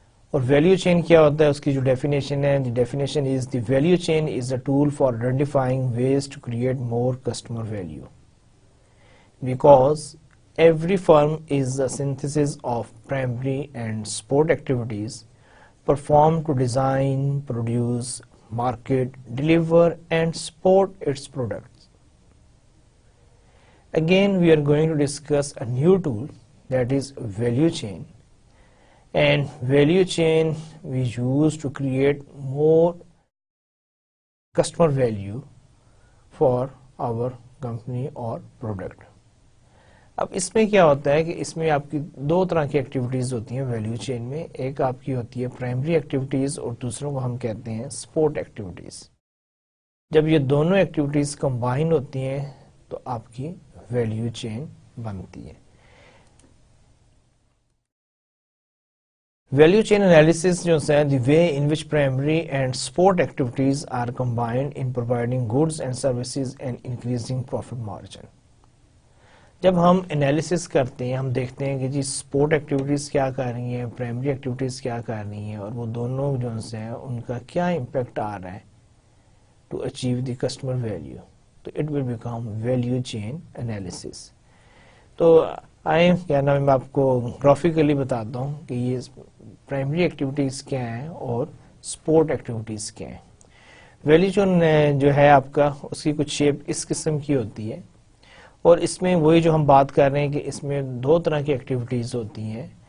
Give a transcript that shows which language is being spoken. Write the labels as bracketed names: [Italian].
[Urdu] اور value chain کیا ہوتا ہے, اس کی جو ڈیفینیشن ہے, [English] The definition is the value chain is a tool for identifying ways to create more customer value, because every firm is a synthesis of primary and support activities performed to design, produce, market, deliver and support its products. Again, we are going to discuss a new tool that is value chain. And value chain we use to create more customer value for our company or product. [Urdu] اب اس میں کیا ہوتا ہے کہ اس میں آپ کی دو طرح کی ایکٹیویٹیز ہوتی ہیں ویلیو چین میں. ایک آپ کی ہوتی ہے پرائمری ایکٹیویٹیز اور دوسروں کو ہم کہتے ہیں سپورٹ ایکٹیویٹیز. جب یہ دونوں ایکٹیویٹیز کمبائن ہوتی ہیں تو آپ کی ویلیو چین بنتی ہے. [English] value chain analysis [Urdu] جو ہے [English] The way in which primary and support activities are combined in providing goods and services and increasing profit margin. [Urdu] جب ہم انالیسس کرتے ہیں ہم دیکھتے ہیں کہ جی سپورٹ ایکٹیویٹیز کیا کر رہی ہیں, پرائمری ایکٹیویٹیز کیا کر رہی ہیں, اور وہ دونوں جو ہیں ان کا کیا امپیکٹ آ رہا ہے [English] To achieve the customer value. تو it will become value chain analysis. [Urdu] تو آئیں کیا نام میں آپ کو گرافیکلی بتاتا ہوں کہ یہ پرائمری ایکٹیویٹیز کیا ہیں اور سپورٹ ایکٹیویٹیز کیا ہیں. ویلیو چین جو ہے آپ کا, اس کی کچھ شیپ اس قسم کی ہوتی ہے, اور اس میں وہی جو ہم بات کر رہے ہیں کہ اس میں دو طرح کی ایکٹیویٹیز ہوتی ہیں.